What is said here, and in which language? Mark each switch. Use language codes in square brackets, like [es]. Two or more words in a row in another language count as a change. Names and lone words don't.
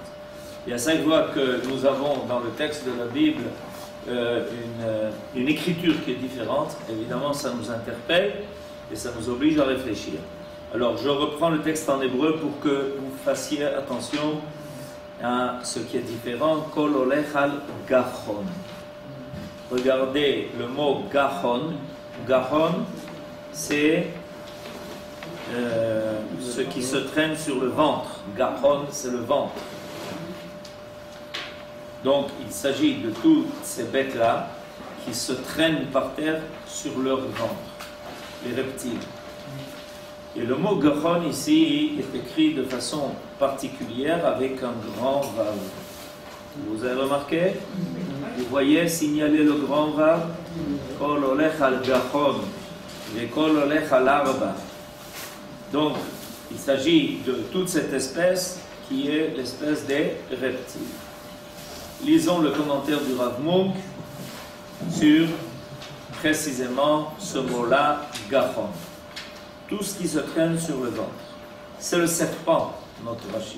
[fr] Et à chaque fois que nous avons dans le texte de la Bible une écriture qui est différente, évidemment ça nous interpelle et ça nous oblige à réfléchir. Alors je reprends le texte en hébreu pour que vous fassiez attention à ce qui est différent. [he] כל הולך על גחון. [fr] Regardez le mot gachon. Gachon, c'est ce qui se traîne sur le ventre. Gachon, c'est le ventre. Donc, il s'agit de toutes ces bêtes-là qui se traînent par terre sur leur ventre, les reptiles. Et le mot gachon ici est écrit de façon particulière avec un grand vav. Vous avez remarqué? Vous voyez signaler le grand vav? [he] כל הולך על גחון, et כל הולך על ארבע. [fr] Donc, il s'agit de toute cette espèce qui est l'espèce des reptiles. Lisons le commentaire du Rav Munk sur précisément ce mot-là, gachon. Tout ce qui se traîne sur le ventre. C'est le serpent, notre Rashi.